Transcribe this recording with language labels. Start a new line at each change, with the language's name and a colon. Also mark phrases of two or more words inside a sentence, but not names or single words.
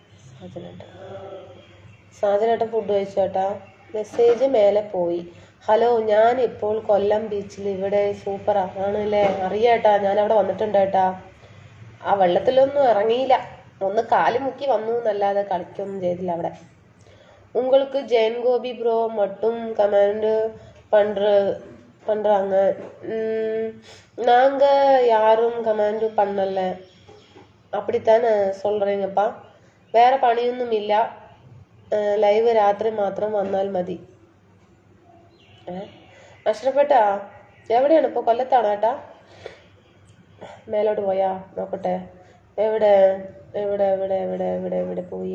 Malayalam: സാജനേട്ട ഫുഡ് കഴിച്ചോട്ടാ. മെസ്സേജ് മേലെ പോയി. ഹലോ, ഞാൻ ഇപ്പോൾ കൊല്ലം ബീച്ചിൽ. ഇവിടെ സൂപ്പറാ ആണല്ലേ? അറിയാട്ടാ, ഞാൻ അവിടെ വന്നിട്ടുണ്ട് ഏട്ടാ. ആ വെള്ളത്തിലൊന്നും ഇറങ്ങിയില്ല, ഒന്ന് കാല് മുക്കി വന്നു എന്നല്ലാതെ കളിക്കൊന്നും ചെയ്തില്ല അവിടെ.
Tamil: உங்களுக்கு ஜெயன் கோபி ப்ரோ மட்டும் கமெண்ட் பண்றாங்க. நாங்க யாரும் கமெண்ட் பண்ணல. அப்படித்தானே சொல்றீங்கப்பா?
Malayalam: വേറെ പണിയൊന്നുമില്ല, ലൈവ് രാത്രി മാത്രം വന്നാൽ മതി. അഷ്റഫേട്ടാ എവിടെയാണ് ഇപ്പോൾ? കൊല്ലത്താണോ ഏട്ടാ? മേലോട്ട് പോയാ? നോക്കട്ടെ. എവിടെ എവിടെ എവിടെ എവിടെ എവിടെ എവിടെ പോയി?